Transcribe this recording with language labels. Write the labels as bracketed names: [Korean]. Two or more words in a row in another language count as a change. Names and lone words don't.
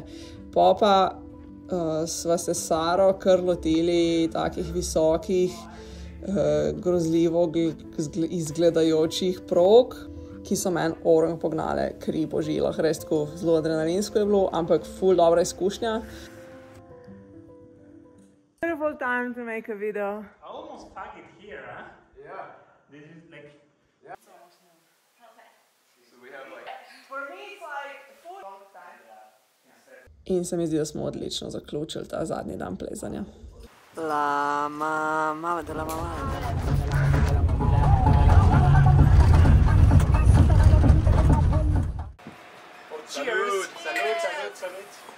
[Slovenian] Pa sva se s Saro kar lotili takih visokih, grozljivo izgledajočih prog, ki so meni orang pognale kri po žilah. Res tako zelo adrenalinsko je bilo, ampak ful dobra izkušnja. [English] Beautiful time to make a video. I almost pack it here, huh? Yeah. This is like... So we have like... For me it's like full long time. [Slovenian] In se mi zdi, da smo odlično zaključili ta zadnji dan plezanja. [Spanish] La mama de la mama. [English] Cheers! [Spanish] Salud!